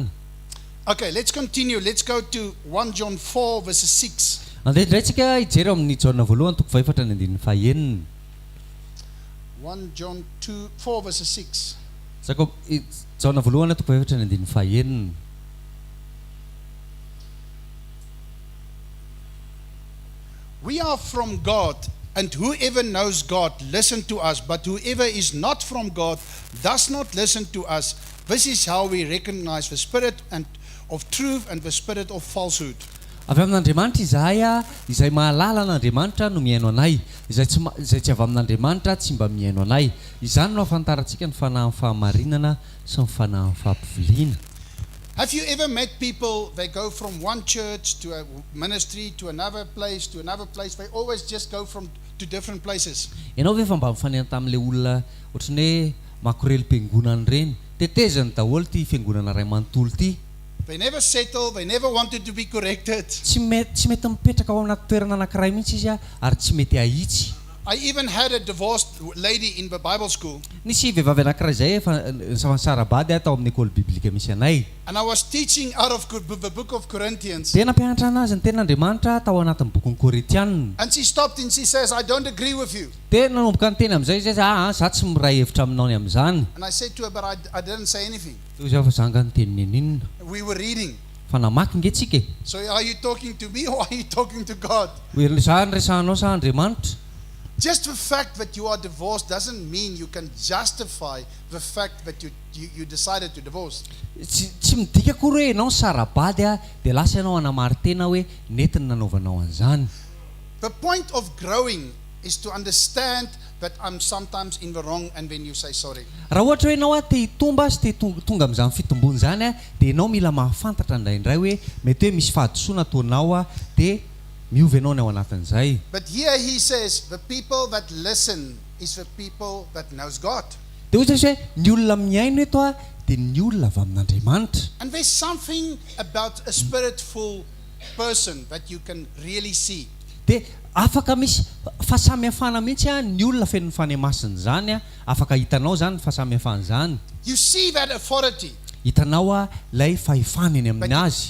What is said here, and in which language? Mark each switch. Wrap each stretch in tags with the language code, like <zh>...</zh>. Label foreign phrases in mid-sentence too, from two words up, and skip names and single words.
<en>Okay, let's continue. Let's go to 1 John 4 verses 6.</en> <mg>Andeha indraytsika hijery amin'ny Jaona voalohany toko faefatra ny andininy fahaenina.</mg> <en>1 John 4 verses 6.</en> <mg>Jaona voalohany toko faefatra ny andininy fahaenina.</mg> <en>We are from God, and whoever knows God listen to us, but whoever is not from God does not listen to us. This is how we recognize the spirit and of truth and the spirit of falsehood.</en> <mg>Avy amin'Andriamanitra izahay izay mahalala an'Andriamanitra no mihaino anay, izay tsy avy amin'Andriamanitra tsy mba mihaino anay. Izany no ahafantarantsika ny fanahy-fahamarinana sy ny fanahy-fampiviliana.</mg> <en>Have you ever met people, they go from one church to a ministry to another place to another place? They always just go to different places.</en> <mg>Ianao ve fa mba mifanena tamin'ilay olona ohatrany hoe makorely fiangonana ireny, tetezany daholo ty fiangonana iray manontolo ty.</mg> <en>They never settle, they never wanted to be corrected.</en> <mg>Tsy mety mipetraka ao anaty toerana anankiray mihitsy izy ary tsy mety ahitsy.</mg> <en>I even had a divorced lady in the Bible school.</en> <mg>Nisy vehivavy anankiray zay efa nisansarabady tao amin'ny</mg> <fr>école biblique</fr> <mg>misy anay.</mg> <en>And I was teaching out of the book of Corinthians.</en> <mg>Dia nampianatra anazy ny ten'Andriamanitra tao anatin'ny boky ny Korintiana.</mg> <en>And she stopped and she says, I don't agree with you.</en> <mg>Dia nanomboka ny teny amin'izay izy za tsy miray hevitra aminao ny amin'izany.</mg> <en>And I said to her, but I didn't say anything.</en> <mg>Izy fa zanga ny teniny inona.</mg> <en>We were reading.</en> <mg>Fa namaky ngetsika.</mg> <en>So are you talking to me or are you talking to God?</en> <mg>Hoe za resahanao sa Andriamanitra.</mg> <en>Just the fact that you are divorced doesn't mean you can justify the fact that you decided to divorce.</en> <mg>Tsy midika akory hoe ianao sarabady dia lasa ianao hanamary tena hoe nety ny nanaovanao an'izany.</mg> <en>The point of growing is to understand that I'm sometimes in the wrong and then you say sorry.</en> <mg>Raha ohatra hoe ianao te hitomba sy te tonga amin'izany fitombony izany dia ianao mila mahafantatra indraindray hoe mety hoe misy fahadisoana ataonao dia miovy ianao ny ao anatin'izay.</mg> <en>But here he says the people that listen is the people that knows God.</en> <mg>Dia ohatra hoe ny olona miaino eto dia ny olona avy amin'Andriamanitra.</mg> <en>And there's something about a spirit-full person that you can really see.</en> <mg>Dia afaka misy fahasamihafana mihitsy ny olona feno Fanahy Masina zany afaka hitanao zany fahasamihafana zany.</mg> <en>You see that authority.</en> <mg>Hitanao lay fahefana eny amin'ny azy.</mg>